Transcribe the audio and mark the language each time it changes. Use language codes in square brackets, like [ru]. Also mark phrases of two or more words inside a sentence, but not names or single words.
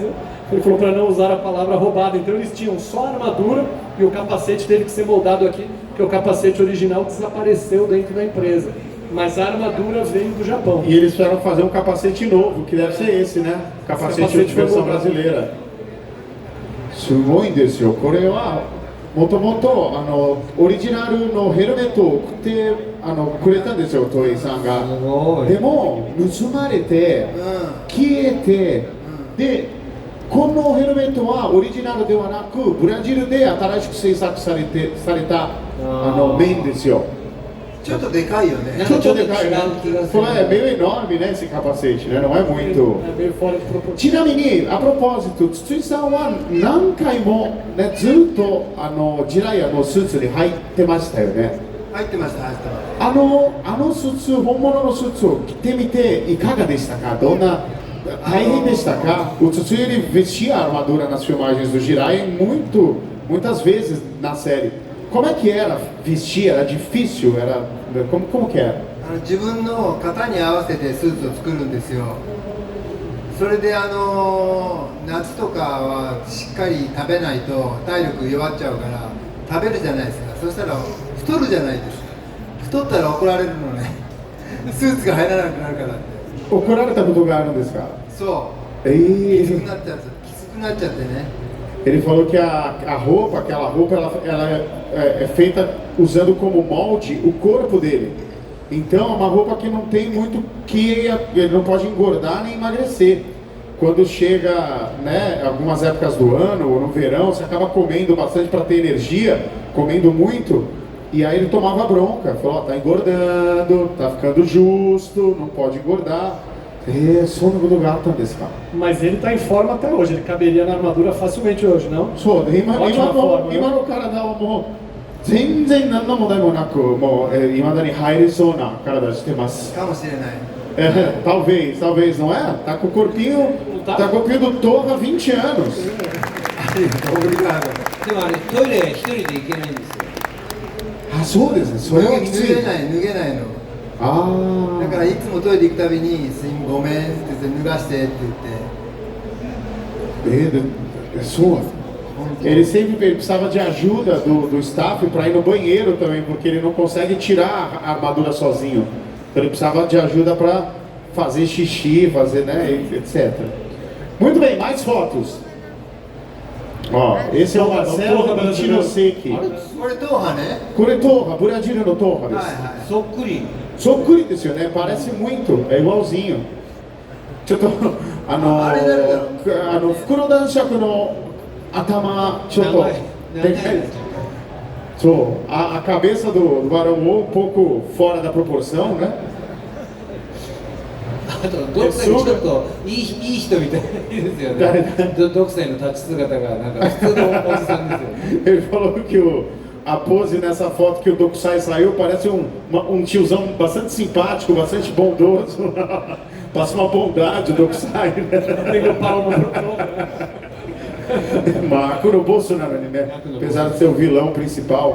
[pt] Ele falou para não usar a palavra roubada, então eles tinham só a armadura e o capacete teve que ser moldado aqui, porque o capacete original desapareceu dentro da empresa. Mas a armadura veio do Japão. E eles fizeram fazer um capacete novo, que deve ser esse, né? Capacete de versão brasileira. [ja] すごいんですよ。これはもともとオリジナルのヘルメットを送ってくれたんですよ、東映さんが。でも盗まれて消えて、でこのヘルメットはオリジナルではなくブラジルで新しく製作された面ですよ。ちょっとでかいよね。ちょっとでかいね。これ [pt] é meio enorme, né, esse capacete, né? Não é muito. É meio fora de proporção. [ja] ちなみに、あプロポジト、筒井さんは何回も、ね、ずっとジラヤのスーツに入ってましたよね。入ってました。あのスーツ、本物のスーツを着てみていかがでしたか？どんな大変でしたか？ [pt] O Tsutsui ele vestia a armadura nas filmagens do Jiraiya muitas vezes na série. Como é que era vestir? Era difícil? Como que era? [ja] 自分の型に合わせてスーツを作るんですよ。それで夏とかはしっかり食べないと体力弱っちゃうから食べるじゃないですか。そしたら太るじゃないですか。太ったら怒られるのね。スーツが入らなくなるからって。怒られたことがあるんですか？そう。きつくなっちゃってね。 [pt] Ele falou que aquela roupa, ela é feita usando como molde o corpo dele. Então é uma roupa que não tem muito que ele não pode engordar nem emagrecer. Quando chega, né, algumas épocas do ano ou no verão, você acaba comendo bastante para ter energia. comendo muito, e aí ele tomava bronca, falou, ó, tá engordando, tá ficando justo, não pode engordar. Sono do gato desse cara. Mas ele tá em forma até hoje, ele caberia na armadura facilmente hoje, não? Ótima forma, né? [ja] 今の体はもう全然何の問題もなく、もう未だに入りそうな体してます。かもしれない。 [pt] talvez, não é? Tá com o corpinho, tá com o corpinho do Torra há 20 anos. Obrigado. [ja] でもあれトイレ一人で行けないんですよ。あ、そうですね。それはきつい。脱げないの。 Ah. だからいつもトイレ行くたびにごめんって言って脱がしてって言って。 [pt] Ele sempre precisava de ajuda do staff para ir no banheiro também, porque ele não consegue tirar a armadura sozinho. Então ele precisava de ajuda para fazer xixi, fazer, né, etc. Muito bem, mais fotos. Ó, esse é o Marcelo Michinoseki. [ja] これトーハね。これTorra, Buradilho no Torra. そっくり。そっくりですよね、 [pt] parece muito, é igualzinho. [ja] ちょっと袋男爵の頭ちょっとでかい。 [pt] そう、a cabeça do Barão um pouco fora da proporção, né? [ja] あとドクサイちょっといい人みたいですよね。ドクサイの立ち姿がなんか普通のおじさんですよね。 [pt] Ele falou que a pose nessa foto que o Dokusai saiu parece um tiozão bastante simpático, bastante bondoso. Passa uma bondade o Dokusai, né? Tem o palmo pro Torra. Marco no Bolsonaro, né? Apesar de ser o vilão principal.